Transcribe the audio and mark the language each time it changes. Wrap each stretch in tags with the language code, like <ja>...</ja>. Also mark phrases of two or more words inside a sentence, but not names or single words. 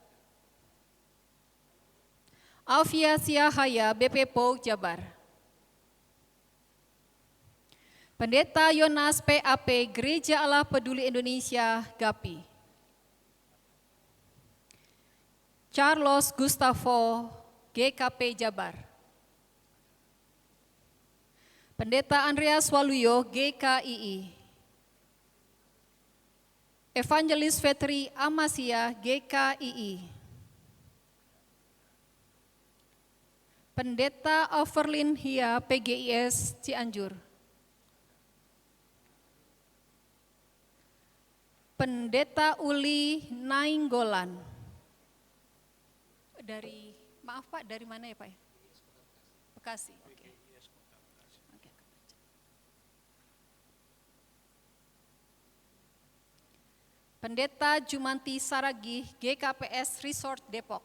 <id>Alfia Siahaya BP Pog Jabar. Pendeta Yonas PAP Gereja Allah Peduli Indonesia GAPI. Charles Gustavo GKP Jabar. Pendeta Andreas Waluyo GKII. Evangelis Vetri Amasia GKII. Pendeta Overlin Hia PGIS Cianjur. Pendeta Uli Nainggolan. Maaf Pak, dari mana ya Pak? Bekasi. Oke. Pendeta Jumanti Saragih GKPS Resort Depok.</id>